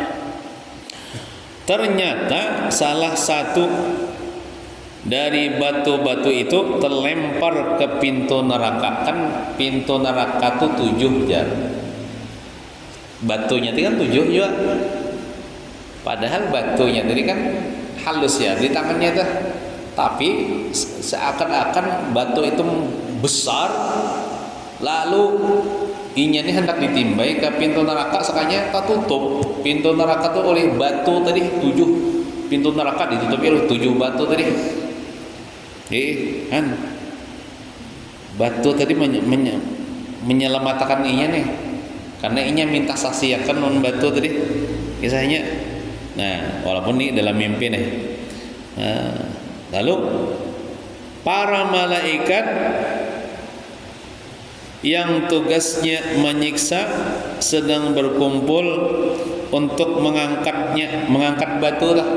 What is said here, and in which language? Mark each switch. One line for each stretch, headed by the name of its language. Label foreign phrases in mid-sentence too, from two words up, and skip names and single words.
Indonesian: Ternyata salah satu dari batu-batu itu terlempar ke pintu neraka. Kan pintu neraka itu 7 jar. Batunya itu kan 7 juga. Padahal batunya tadi kan halus ya di tangannya tuh. Tapi seakan-akan batu itu besar, lalu inya ini hendak ditimbai ke pintu neraka, sekanya tak tutup. Pintu neraka tuh oleh batu tadi 7. Pintu neraka ditutupi oleh 7 batu tadi. Kan batu tadi menyelamatkan inya nih, karena inya minta saksiakan non batu tadi kisahnya. Nah, walaupun ini dalam mimpi nih. Lalu para malaikat yang tugasnya menyiksa sedang berkumpul untuk mengangkat batu lah.